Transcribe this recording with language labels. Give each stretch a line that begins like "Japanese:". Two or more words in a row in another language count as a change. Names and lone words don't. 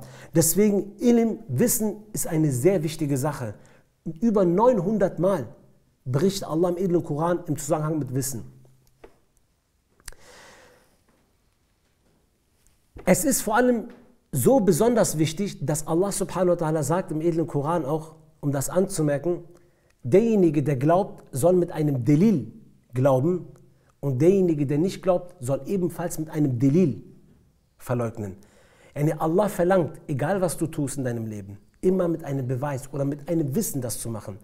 German: Deswegen, Ilm, Wissen ist eine sehr wichtige Sache. Über 900 Mal berichtet Allah im edlen Koran im Zusammenhang mit Wissen. Es ist vor allem so besonders wichtig, dass
Arabic: الله سبحانه وتعالى
German: sagt im edlen Koran auch, um das anzumerken, derjenige, der glaubt, soll mit einem Delil glauben und derjenige, der nicht glaubt, soll ebenfalls mit einem Delil verleugnen. Allah verlangt, egal was du tust in deinem Leben, immer mit einem Beweis oder mit einem Wissen das zu machen.